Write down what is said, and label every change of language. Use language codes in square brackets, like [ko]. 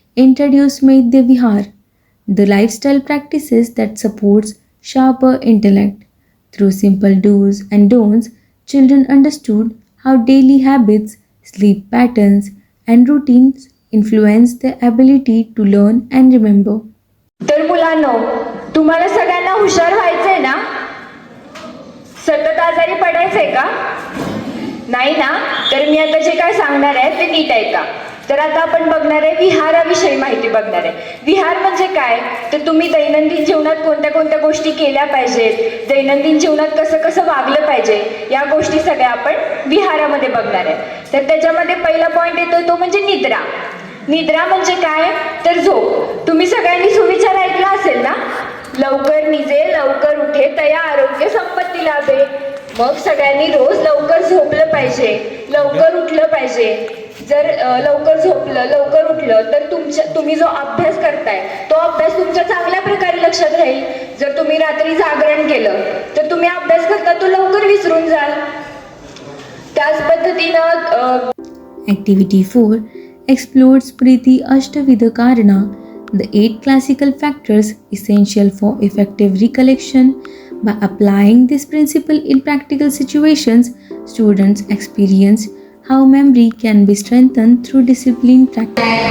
[en] Introduce Maidya Vihar, the lifestyle practices that supports sharper intellect. Through simple do's and don'ts, children understood how daily habits, sleep patterns, and routines influence their ability to learn and remember. [mr] तर मुलांनो, तुम्हाला सगळ्यांना हुशार व्हायचंय ना? सतत आजारी पडायचंय का? नाही ना? तर मी आता जे काय सांगणार आहे ते नीट ऐका. तर आता आपण बघणार आहे विहाराविषयी माहिती बघणार आहे. विहार म्हणजे काय? तर तुम्ही दैनंदिन जीवनात कोणत्या कोणत्या गोष्टी केल्या पाहिजेत, दैनंदिन जीवनात कसं कसं वागलं पाहिजे, या गोष्टी सगळ्या आपण विहारामध्ये बघणार आहे. तर त्याच्यामध्ये पहिला पॉईंट येतो तो म्हणजे निद्रा. निद्रा म्हणजे काय? तर झोप. तुम्ही सगळ्यांनी सुविचार ऐकला असेल ना? लवकर निजे लवकर उठे तया आरोग्य संपत्ती लाभे. मग सगळ्यांनी रोज लवकर झोपलं पाहिजे, लवकर उठलं पाहिजे. जर लवकर झोपलं लवकर उठलं तर तुम्ही जो अभ्यास करताय तो अभ्यास तुमच्या चांगल्या प्रकारे लक्षात राहील. जर तुम्ही रात्री जागरण केलं तर तुम्ही अभ्यास करता तो लवकर विसरून जाल. त्याच पद्धतीनं [en] Activity 4. Explore Smriti Ashtavidha Karana, the 8 classical factors essential for effective recollection. By applying this principle in practical situations, students experience how memory can be strengthened through disciplined practice.